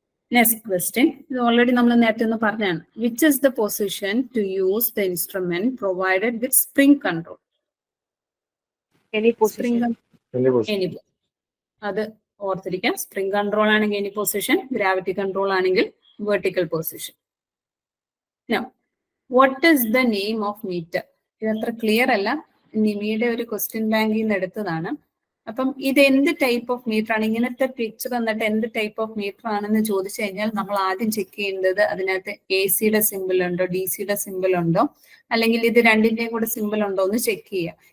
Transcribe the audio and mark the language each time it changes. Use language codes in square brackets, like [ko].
[en] next question, [ml] ഇത് already നമ്മൾ നേരത്തെ ഒന്ന് പറഞ്ഞാണ്. [en] Which is the position to use the instrument provided with spring control? Any position. [ml] അത് ഓർത്തിരിക്കാം. സ്പ്രിംഗ് കൺട്രോൾ ആണെങ്കിൽ എനി പൊസിഷൻ, ഗ്രാവിറ്റി കൺട്രോൾ ആണെങ്കിൽ vertical position. [en] Now, what is the name of meter? [ml] ഇത് അത്ര ക്ലിയർ അല്ല, നിമിയുടെ ഒരു ക്വസ്റ്റ്യൻ ബാങ്കിൽ നിന്ന് എടുത്തതാണ്. അപ്പം ഇത് എന്ത് ടൈപ്പ് ഓഫ് മീറ്റർ ആണ്? ഇങ്ങനത്തെ പിക്ചർ എന്നിട്ട് എന്ത് ടൈപ്പ് ഓഫ് മീറ്റർ ആണെന്ന് ചോദിച്ചു കഴിഞ്ഞാൽ നമ്മൾ ആദ്യം ചെക്ക് ചെയ്യേണ്ടത് അതിനകത്ത് AC-യുടെ സിമ്പിൾ ഉണ്ടോ, DC-യുടെ സിമ്പിൾ ഉണ്ടോ, അല്ലെങ്കിൽ ഇത് രണ്ടിന്റെയും കൂടെ സിമ്പിൾ ഉണ്ടോ എന്ന് ചെക്ക് ചെയ്യുക.